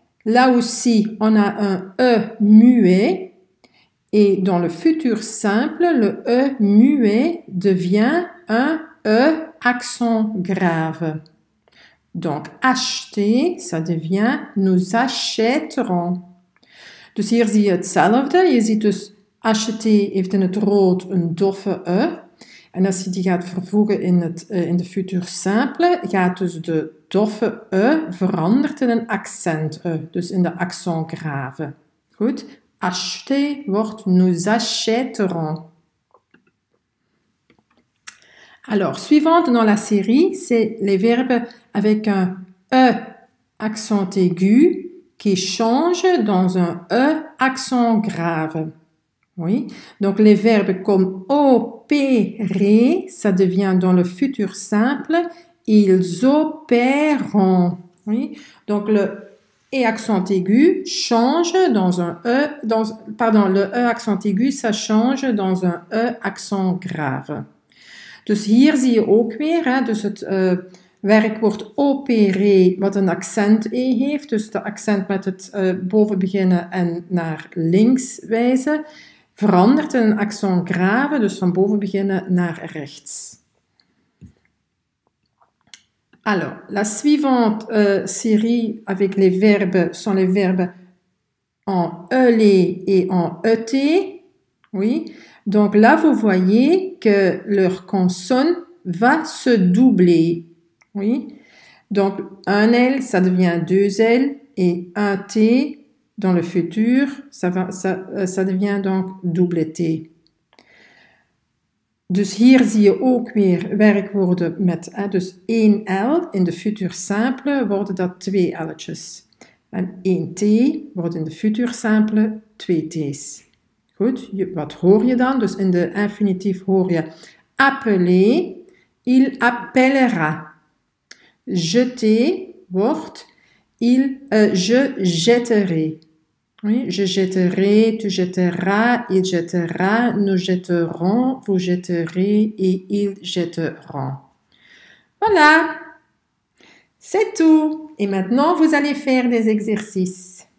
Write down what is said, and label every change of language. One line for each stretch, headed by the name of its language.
French: Là aussi, on a un E muet. Et dans le futur simple, le E muet devient un E accent grave. Donc, acheter, ça devient nous achèterons.
Dutch: Dus hier zie je hetzelfde. Je ziet dus acheter heeft in het rood een doffe E. En als je die gaat vervoegen in de futur simple, gaat dus de doffe E veranderd in een accent E. Dus in de accent grave. Goed. Acheter wordt
French: nous achèterons. Alors, suivante dans la série, c'est les verbes avec un E accent aigu qui change dans un E accent grave. Oui. Donc, les verbes comme opérer, ça devient dans le futur simple, ils opéreront. Oui. Donc, le E accent aigu change dans un E, le E accent aigu, ça change dans un E accent grave.
Dutch: Dus hier zie je ook weer, dus het werkwoord opérer wat een accent E heeft, dus de accent met het boven beginnen en naar links wijzen, verandert in een accent grave, dus van boven beginnen naar rechts.
French: Alors, la suivante série avec les verbes sont les verbes en ELE et en ET. Oui. Donc là, vous voyez que leur consonne va se doubler. Oui. Donc, un L, ça devient deux L, et un T, dans le futur, ça devient donc double T.
Dutch: Dus hier zie je ook weer werkwoorden met dus 1 L. In de futur simple worden dat 2 L'tjes. En 1 T wordt in de futur simple 2 T's. Goed, wat hoor je dan? Dus in de infinitief hoor je appeler,
French: il appellera. Jeter wordt je jetterai. Oui, je jetterai, tu jetteras, il jettera, nous jetterons, vous jetterez et ils jetteront. Voilà, c'est tout. Et maintenant, vous allez faire des exercices.